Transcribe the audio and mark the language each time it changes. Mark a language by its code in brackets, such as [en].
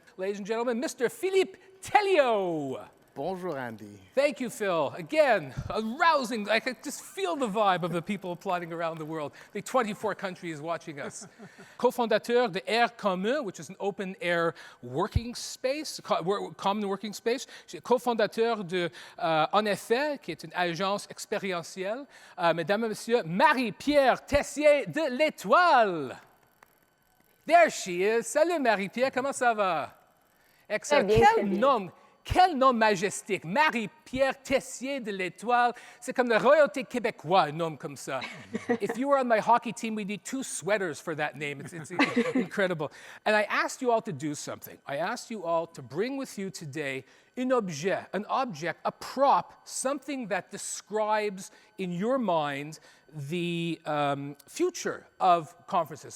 [en] Ladies and gentlemen, Mr. Philippe Telliot. [fr] Bonjour, Andy. [en] Thank you, Phil. Again, arousing. I could just feel the vibe of the people applauding around the world. The 24 countries watching us. [fr] Co-fondateur de [en] Air Commun, which is an open-air working space, common working space. [fr] Co-fondateur de En Effet, qui est une agence expérientielle. Mesdames et messieurs, Marie-Pierre Tessier de l'Étoile. [en] There she is. [fr] Salut, Marie-Pierre. Comment ça va? Excellent. Quel nom majestique! Marie-Pierre Tessier de l'Étoile. C'est comme la royauté québécoise, un nom comme ça. [en] If you were on my hockey team, we'd need 2 sweaters for that name. It's incredible. And I asked you all to do something. I asked you all to bring with you today an object, a prop, something that describes in your mind the future of conferences.